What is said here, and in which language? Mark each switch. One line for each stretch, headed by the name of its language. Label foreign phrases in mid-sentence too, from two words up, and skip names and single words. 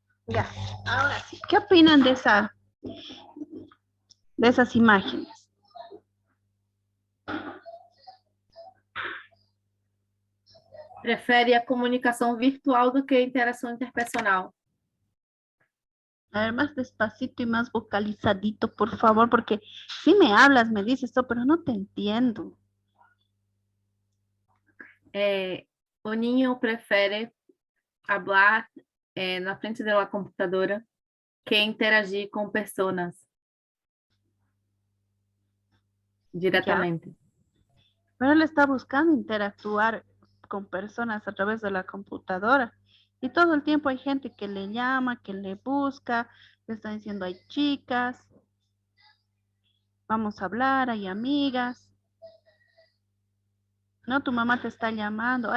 Spanish: Ya, ahora sí. ¿Qué opinan de esas imágenes?
Portuguese: Prefere a comunicação virtual do que a interação interpersonal.
Spanish: A ver, más despacito y más vocalizadito, por favor, porque si me hablas, me dices esto, pero no te entiendo.
Portuguese: O Ninho prefere hablar na frente da computadora que interagir com pessoas
Spanish: Ya,
Portuguese: diretamente.
Spanish: pero él está buscando interactuar con personas a través de la computadora. Y todo el tiempo hay gente que le llama, que le busca, le está diciendo hay chicas, vamos a hablar, hay amigas. No, tu mamá te está llamando.